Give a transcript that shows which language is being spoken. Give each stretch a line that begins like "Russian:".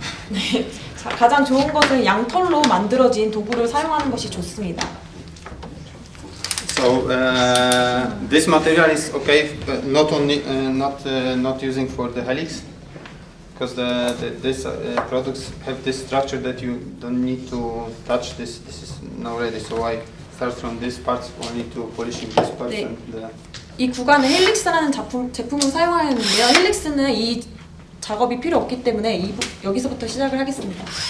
Korean: 네, 자, 가장 좋은 것은 양털로 만들어진 도구를 사용하는 것이 좋습니다.
English: So this material is okay, but not only not using for the helix, because these products have this structure that you don't need to touch this. This is now ready. So I start from this part only to polishing this part.
Korean: 네.
English: And
Korean: 이 구간은 헬릭스라는 제품을 사용하였는데요. 헬릭스는 이 작업이 필요 없기 때문에 여기서부터 시작을 하겠습니다.